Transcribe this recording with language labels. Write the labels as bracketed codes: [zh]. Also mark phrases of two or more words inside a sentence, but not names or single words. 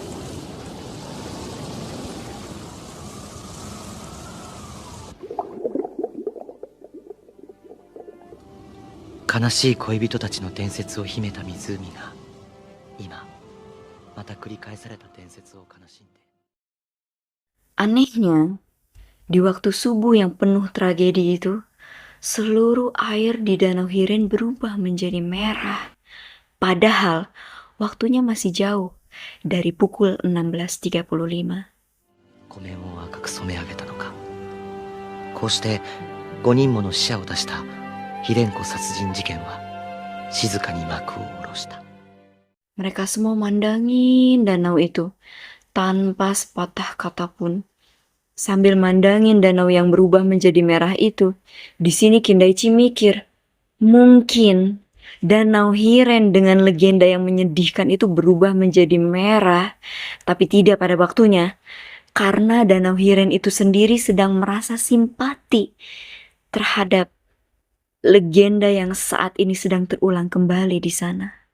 [ja] 悲しい恋人たちの伝説を秘めた湖が今また繰り返された伝説を悲しんで。 [id] Anehnya, di waktu subuh yang penuh tragedi itu, seluruh air di Danau Hiren berubah menjadi merah. Padahal waktunya masih jauh dari pukul 16.35. [ja] 湖面を赤く染め上げたのか。こうして5人もの死者を出した秘伝子殺人事件は静かに幕を下ろした。 [id] Mereka semua mandangin danau itu tanpa sepatah kata pun. Sambil mandangin danau yang berubah menjadi merah itu, di sini Kindaichi mikir, mungkin Danau Hiren dengan legenda yang menyedihkan itu berubah menjadi merah, tapi tidak pada waktunya, karena Danau Hiren itu sendiri sedang merasa simpati terhadap legenda yang saat ini sedang terulang kembali di sana.